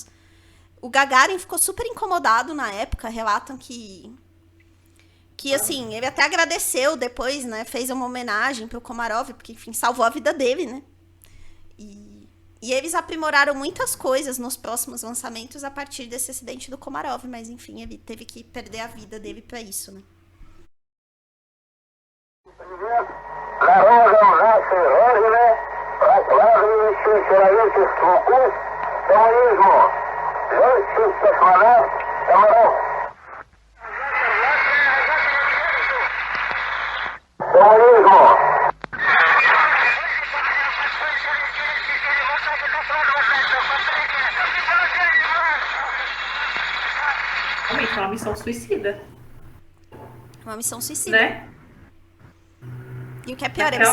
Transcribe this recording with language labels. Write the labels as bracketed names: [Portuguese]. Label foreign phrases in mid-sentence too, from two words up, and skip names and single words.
[Portuguese] O Gagarin ficou super incomodado na época, relatam que assim, ele até agradeceu depois, né? Fez uma homenagem pro Komarov, porque, enfim, salvou a vida dele, né? E eles aprimoraram muitas coisas nos próximos lançamentos a partir desse acidente do Komarov, mas, enfim, ele teve que perder a vida dele pra isso, né? [Russian] Народом нашей Родины прокладывающий человечеству путь к коммунизму. Летчик космонавт Комаров. Коммунизму. [Portuguese] Realmente, é uma missão suicida, Uma missão suicida. né? E o que é pior, ele